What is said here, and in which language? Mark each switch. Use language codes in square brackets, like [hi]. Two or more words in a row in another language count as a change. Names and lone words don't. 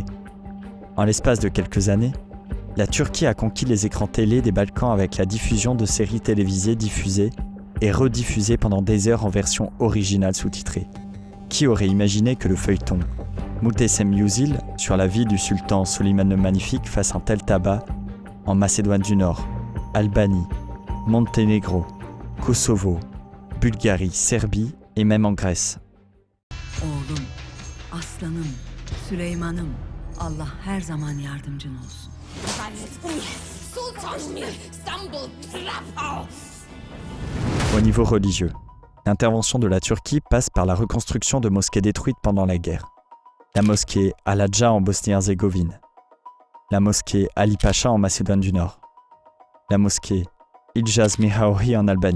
[fr] En l'espace de quelques années, la Turquie a conquis les écrans télé des Balkans avec la diffusion de séries télévisées diffusées et rediffusées pendant des heures en version originale sous-titrée. Qui aurait imaginé que le feuilleton Muhteşem Yüzyıl sur la vie du sultan Soliman le Magnifique fasse un tel tabac en Macédoine du Nord, Albanie, Monténégro, Kosovo, Bulgarie, Serbie et même en Grèce. [tr] Oğlum, aslanım, Süleyman'ım, Allah her zaman yardımcın olsun. [fr] Au niveau religieux, l'intervention de la Turquie passe par la reconstruction de mosquées détruites pendant la guerre. La mosquée Al-Hadja en Bosnie-Herzégovine, la mosquée Ali Pacha en Macédoine du Nord, la mosquée Iljaz Mihauri en Albanie.